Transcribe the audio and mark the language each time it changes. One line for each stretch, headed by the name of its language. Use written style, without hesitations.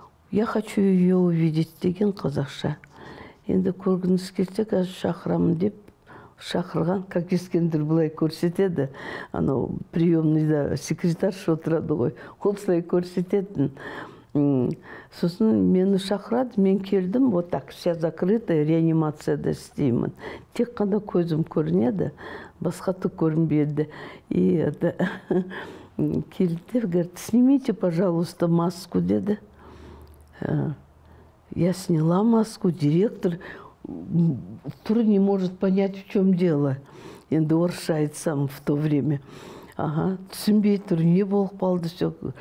Russian: Я хочу ее увидеть
Kazakh: деген қазақша. Енді көргіңіз келсе, қазір шақырамын деп шақырған, как Ескендір былай көрсетеді. Анау приемныйда секретарша отырады ғой, ол солай көрсететін. Сосын мені шақырады, мен келдім,
Russian: вот так, вся закрытая,
Kazakh: реанимацияда істеймін. Тек қана көзім көрінеді, басқаты көрінбеді. И это келді, говорит,
Russian: снимите, пожалуйста, маску,
Kazakh: деді.
Russian: Я сняла маску, директор тур не может понять, в чем дело.
Kazakh: Енді орысша айтсам в то время. Ага, түсінбей тұр, не болып қалды, все.